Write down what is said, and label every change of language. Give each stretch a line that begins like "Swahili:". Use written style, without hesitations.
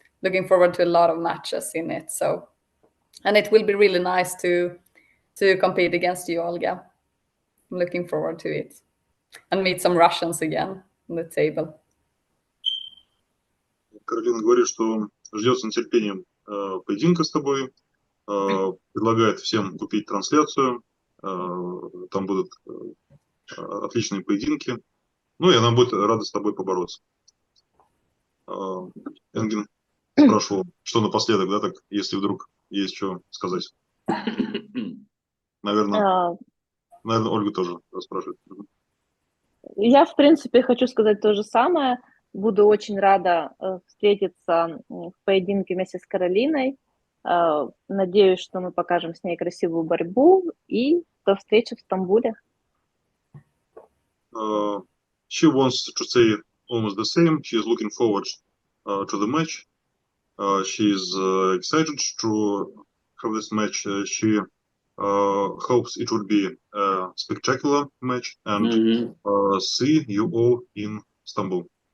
English: Looking forward to a lot of matches in it. So, and it will be really nice to compete against you, Olga. I'm looking forward to it, and meet some Russians again on the table.
Russian: Каролина говорит, что ждет с нетерпением поединка с тобой, предлагает всем купить трансляцию, там будут отличные поединки, ну и она будет рада с тобой побороться. Энгин спрашивал, что напоследок, да, так, если вдруг есть что сказать. Наверное, Ольга тоже спрашивает. Я, в принципе, хочу сказать то же самое. Буду очень рада встретиться в поединке вместе с Каролиной. Надеюсь, что мы покажем с ней красивую борьбу. И до встречи в Стамбуле.
English: She wants to say almost the same. She is looking forward to the match. She is excited to have this match. She hopes it would be a spectacular match and see you all in Istanbul.